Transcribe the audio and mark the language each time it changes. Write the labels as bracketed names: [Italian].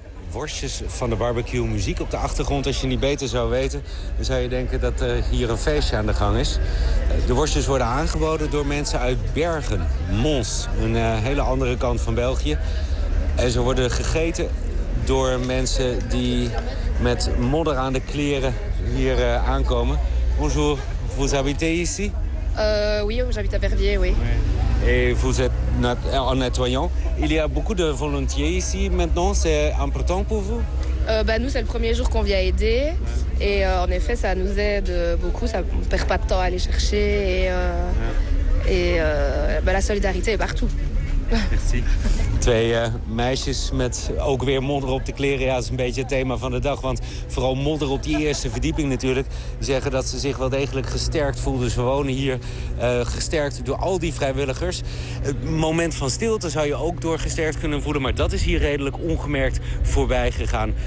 [Dutch] Worstjes van de barbecue, muziek op de achtergrond. Als je niet beter zou weten, dan zou je denken dat er hier een feestje aan de gang is. De worstjes worden aangeboden door mensen uit Bergen, Mons, een hele andere kant van België. En ze worden gegeten door mensen die met modder aan de kleren hier aankomen. [French] Bonjour, vous habitez ici? Oui, j'habite à Verviers, oui. Et vous êtes en nettoyant. Il y a beaucoup de volontiers ici maintenant, c'est important pour vous? Nous, c'est le premier jour qu'on vient aider. Ouais. Et en effet, ça nous aide beaucoup. Ça, on ne perd pas de temps à aller chercher. Et, la solidarité est partout. Merci. [Dutch] Twee meisjes met ook weer modder op de kleren. Ja, dat is een beetje het thema van de dag. Want vooral modder op die eerste verdieping natuurlijk. Zeggen dat ze zich wel degelijk gesterkt voelden. Ze wonen hier gesterkt door al die vrijwilligers. Het moment van stilte zou je ook doorgesterkt kunnen voelen. Maar dat is hier redelijk ongemerkt voorbij gegaan.